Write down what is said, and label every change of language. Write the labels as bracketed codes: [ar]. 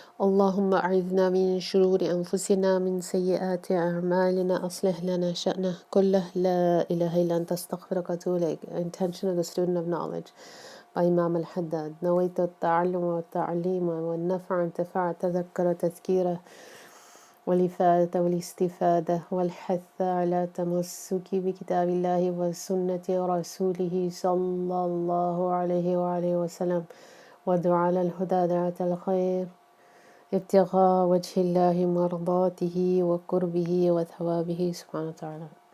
[ar] اللهم أعذنا من شرور أنفسنا من سيئات أعمالنا أصلح لنا شأنه كله لا إله إلا أنت استغفرك وأتوب إليك. [en] Intention of the student of knowledge by Imam al-Haddad. [ar] نويت التعلم والتعليم والنفع والانتفاع تذكر وتذكيره والإفادة والاستفادة والحث على تمسك بكتاب الله وسنة رسوله صلى الله عليه وآله وسلم ودعا على الهدى دعاة الخير ابتغاء وجه الله مرضاته وقربه وثوابه سبحانه وتعالى.